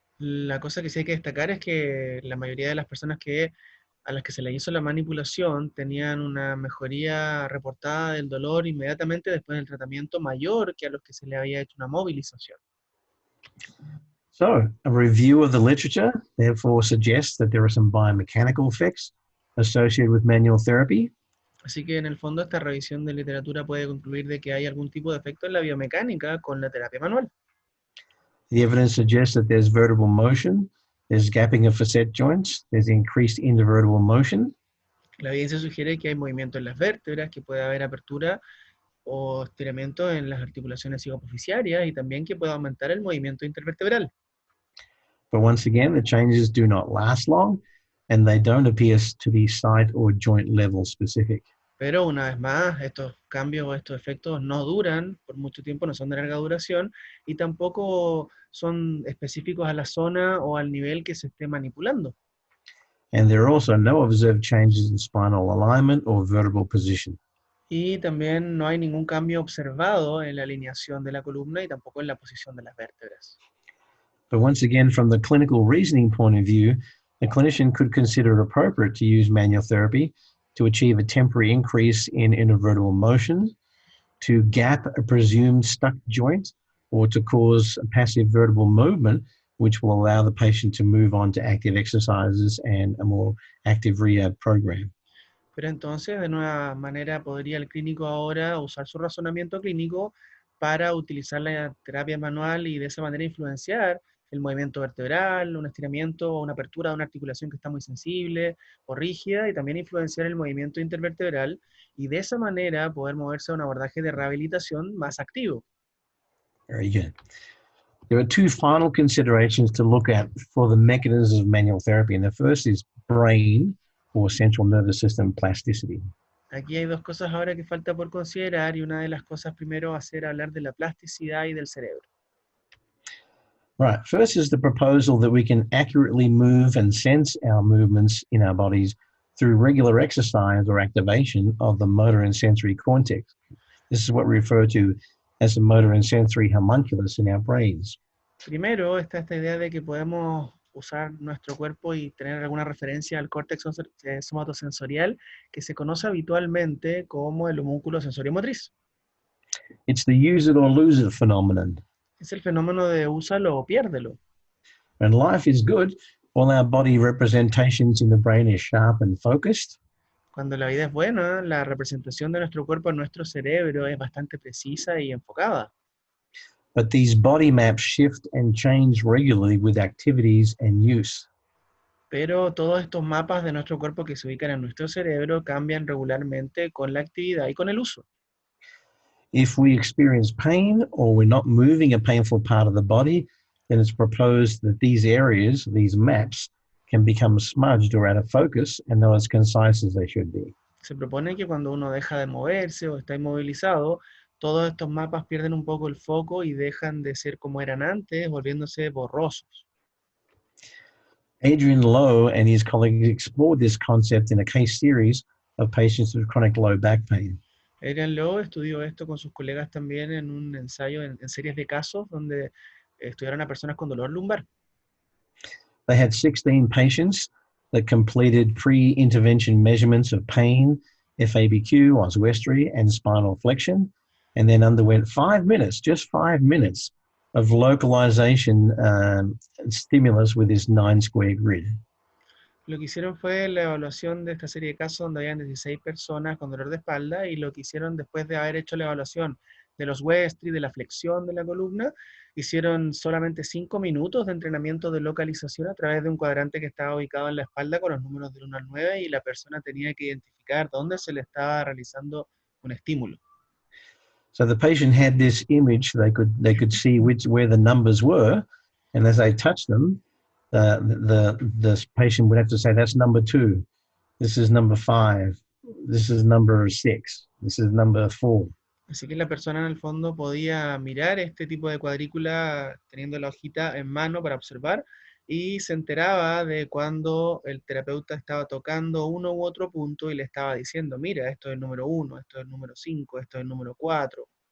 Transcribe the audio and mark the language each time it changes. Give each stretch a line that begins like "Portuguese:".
Spanish: La cosa que sí hay que destacar es que la mayoría de las personas a las que se les hizo la manipulación tenían una mejoría reportada del dolor inmediatamente después del tratamiento mayor que a los que se les había hecho una movilización.
English: So, a review of the literature therefore suggests that there are some biomechanical effects associated with manual therapy.
Spanish: Así que en el fondo esta revisión de literatura puede concluir de que hay algún tipo de efecto en la biomecánica con la terapia manual.
English: The evidence suggests that there's vertebral motion, there's gapping of facet joints, there's increased intervertebral motion.
Spanish: La evidencia sugiere que hay movimiento en las vértebras, que puede haber apertura o estiramiento en las articulaciones hipoficiarias y también que puede aumentar el movimiento intervertebral.
English: But once again, the changes do not last long and they don't appear to be site or joint level specific.
Spanish: Pero una vez más, estos cambios o estos efectos no duran por mucho tiempo, no son de larga duración y tampoco son específicos a la zona o al nivel que se esté manipulando.
English: And there are also no observed changes in spinal alignment or vertebral position.
Spanish: Y también no hay ningún cambio observado en la alineación de la columna y tampoco en la posición de las vértebras.
English: But once again, from the clinical reasoning point of view, a clinician could consider it appropriate to use manual therapy to achieve a temporary increase in intervertebral motion, to gap a presumed stuck joint, or to cause a passive vertebral movement, which will allow the patient to move on to active exercises and a more active rehab program.
Spanish: Pero entonces, de nueva manera, podría el clínico ahora usar su razonamiento clínico para utilizar la terapia manual y de esa manera influenciar el movimiento vertebral, un estiramiento o una apertura de una articulación que está muy sensible o rígida, y también influenciar el movimiento intervertebral, y de esa manera poder moverse a un abordaje de rehabilitación más activo.
English: Very good. There are two final considerations to look at for the mechanisms of manual therapy. And the first is brain or central nervous system plasticity.
Spanish: Aquí hay dos cosas ahora que falta por considerar, y una de las cosas primero va a ser hablar de la plasticidad y del cerebro.
English: Right. First is the proposal that we can accurately move and sense our movements in our bodies through regular exercise or activation of the motor and sensory cortex. This is what we refer to as the motor and sensory homunculus in our brains.
Spanish: Primero está esta idea de que podemos usar nuestro cuerpo y tener alguna referencia al córtex somatosensorial, que se conoce habitualmente como el homúnculo sensorio-motriz.
English: It's the use it or lose it phenomenon.
Spanish: Es el fenómeno de úsalo o piérdelo.
English: When life is good, all our body representations in the brain is sharp and focused.
Spanish: Cuando la vida es buena, la representación de nuestro cuerpo en nuestro cerebro es bastante precisa y enfocada.
English: But these body maps shift and change regularly with activities and use.
Spanish: Pero todos estos mapas de nuestro cuerpo que se ubican en nuestro cerebro cambian regularmente con la actividad y con el uso.
English: If we experience pain or we're not moving a painful part of the body, then it's proposed that these areas, these maps, can become smudged or out of focus and not as concise as they should be.
Spanish: Se propone que cuando uno deja de moverse o está inmovilizado, todos estos mapas pierden un poco el foco y dejan de ser como eran antes, volviéndose borrosos.
English: Adrian Lowe and his colleagues explored this concept in a case series of patients with chronic low back pain.
Spanish: Adrian Lowe estudió esto con sus colegas también en un ensayo en series de casos donde estudiaron a personas con dolor lumbar.
English: They had 16 patients that completed pre-intervention measurements of pain, FABQ, oswestry, and spinal flexion, and then underwent 5 minutes, just 5 minutes, of localization stimulus with this 9-square grid.
Spanish: Lo que hicieron fue la evaluación de esta serie de casos donde habían 16 personas con dolor de espalda y lo que hicieron después de haber hecho la evaluación de los Westry, de la flexión de la columna, hicieron solamente 5 minutos de entrenamiento de localización a través de un cuadrante que estaba ubicado en la espalda con los números del 1 al 9 y la persona tenía que identificar dónde se le estaba realizando un estímulo.
English: So the patient had this image, they could see where the numbers were, and as they touched them, the patient would have to say, that's number 2, this is number 5, this is number 6, this is number 4.
Spanish: Así que la persona en el fondo podía mirar este tipo de cuadrícula teniendo la hojita en mano para observar y se enteraba de cuando el terapeuta estaba tocando uno u otro punto y le estaba diciendo, mira, esto es el número 1, esto es el número 5, esto es el número 4.